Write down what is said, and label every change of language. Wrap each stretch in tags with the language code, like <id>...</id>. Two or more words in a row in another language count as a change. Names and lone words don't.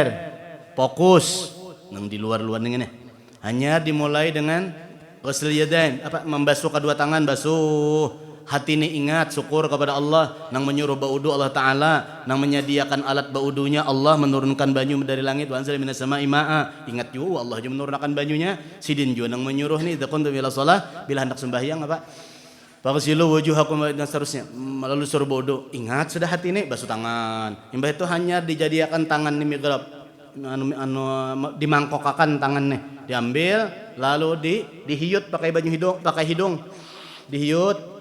<bjn>fokus nang di luar-luar dengan hanya dimulai dengan</bjn> <ar>غسل اليدين</ar> <bjn>membasuh kedua tangan basuh hati ini ingat syukur kepada Allah nang menyuruh baudu Allah Ta'ala nang menyediakan alat baudunya Allah menurunkan banyu dari langit</bjn> <ar>وأنزل من السماء ماء</ar> <bjn>ingat juga Allah juga menurunkan banyunya sidin juga nang menyuruh nih</bjn> <ar>إذا كنتم إلى الصلاة</ar> <bjn>bila hendak sembahyang</bjn> <ar>فاغسلوا وجوهكم</ar> <bjn>dan seterusnya lalu suruh baudu ingat sudah hati ini basuh tangan imbah itu hanya dijadikan tangan ini migrab dimangkokakan tangannya diambil lalu dihiut pakai baju hidung dihiut.</bjn>